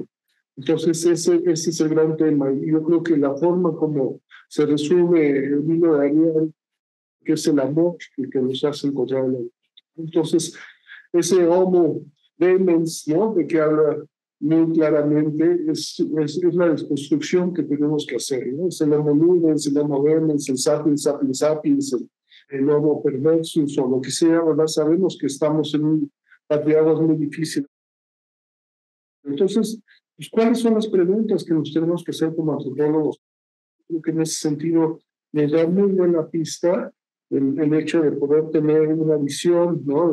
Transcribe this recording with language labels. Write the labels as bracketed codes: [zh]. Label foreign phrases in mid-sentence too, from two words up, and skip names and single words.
[es] Entonces ese es el gran tema. Y yo creo que la forma como se resume el libro de Ariel, que es el amor el que nos hace encontrar el laberinto. Entonces, ese [la] homo demens, [es] ¿no? De que habla muy claramente, es la desconstrucción que tenemos que hacer, ¿no? Es el [la] homo ludens, [es] el [la] homo demens, [es] el [la] sapiens, sapiens, sapiens, [es] el [la] homo perversus [es] o lo que sea, ¿verdad? Sabemos que estamos en un patriarcado muy difícil. Entonces, pues, ¿cuáles son las preguntas que nos tenemos que hacer como antropólogos? Creo que en ese sentido nos da muy buena pista el hecho de poder tener una visión, ¿no?